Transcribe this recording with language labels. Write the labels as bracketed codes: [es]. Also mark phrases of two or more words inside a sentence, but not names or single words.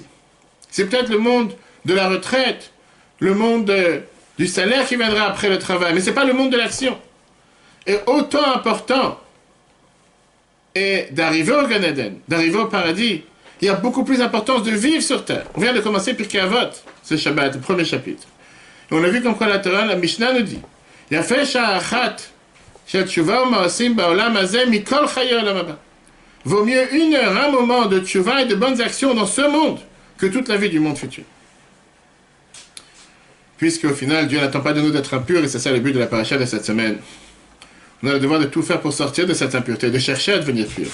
[fr] C'est peut-être le monde de la retraite, le monde du salaire qui viendra après le travail, mais ce n'est pas le monde de l'action. Et autant important est d'arriver au [he] Gan Eden, [fr] d'arriver au paradis, il y a beaucoup plus d'importance de vivre sur terre. On vient de commencer Pirkei Avot, ce Shabbat, le premier chapitre. Et on a vu comme quoi la Torah, la Mishnah nous dit, [he] יפה שעה אחת של תשובה ומעשים בעולם הזה מכל חיי עולם הבא. [fr] Vaut mieux 1 heure, un moment de tshuva et de bonnes actions dans ce monde que toute la vie du monde futur. Puisqu'au final, Dieu n'attend pas de nous d'être impurs, et c'est ça le but de la paracha de cette semaine. On a le devoir de tout faire pour sortir de cette impureté, de chercher à devenir pur.